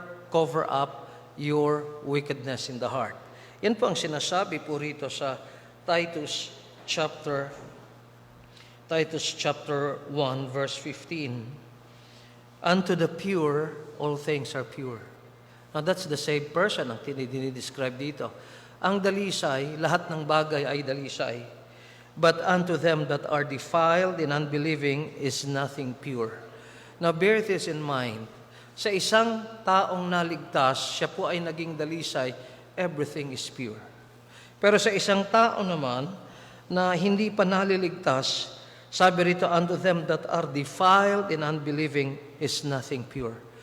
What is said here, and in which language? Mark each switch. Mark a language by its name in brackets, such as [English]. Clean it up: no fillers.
[English] cover up your wickedness in the heart. [Filipino] Yan po ang sinasabi po rito sa Titus chapter 1, verse 15. [English] Unto the pure, all things are pure. Now that's the same person [Filipino] ang dinidescribe dito. Ang dalisay, lahat ng bagay ay dalisay. [English] But unto them that are defiled and unbelieving is nothing pure. Now bear this in mind. [Filipino] Sa isang taong naligtas, siya po ay naging dalisay, [English] everything is pure. [Filipino] Pero sa isang tao naman na hindi pa naliligtas, sabi rito, [English] unto them that are defiled and unbelieving is nothing pure.